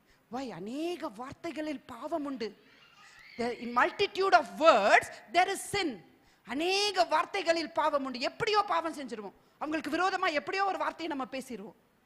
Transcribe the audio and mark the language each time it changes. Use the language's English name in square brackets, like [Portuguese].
[English] why [Tamil] அநேக வார்த்தைகளில் பாவம் உண்டு. [English] in multitude of words there is sin. [Tamil] அநேக வார்த்தைகளில் பாவம் உண்டு. எப்படியோ பாவம் செஞ்சிருவோம், அவங்களுக்கு விரோதமா எப்படியோ ஒரு வார்த்தையை நம்ம பேசிடுவோம்.